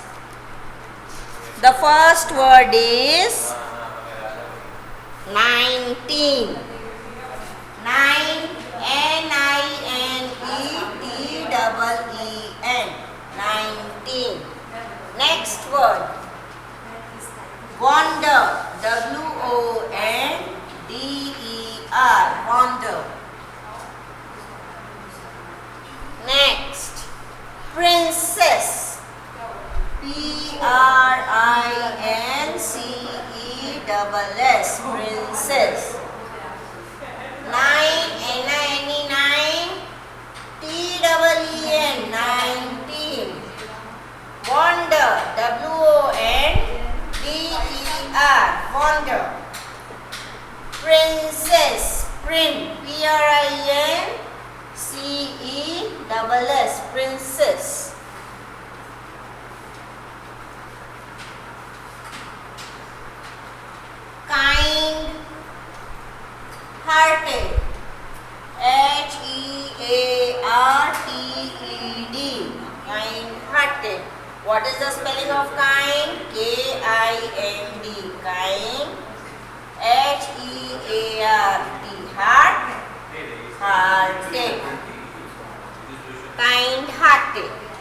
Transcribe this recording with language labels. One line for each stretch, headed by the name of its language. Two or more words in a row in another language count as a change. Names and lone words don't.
English: The first word is 19. 9, N-I-N-E-T-E-E-N. 19. Next word. Wander. W-O-N-D-E-R. Wander. Next. Princess. P-R-I-N-C-E-S-S. Princess. 9, N-I-N-E, 9. T-E-E-N. 19. Wander. W-O-N-D-E-R. Wander. Princess. Prin. P-R-I-N-C-E-S-S. Princess. Kind hearted. H-E-A-R-T-E-D. Kind hearted. What is the spelling of kind? K-I-N-D. Kind. H-E-A-R-T. Heart. Hearted. Kind hearted.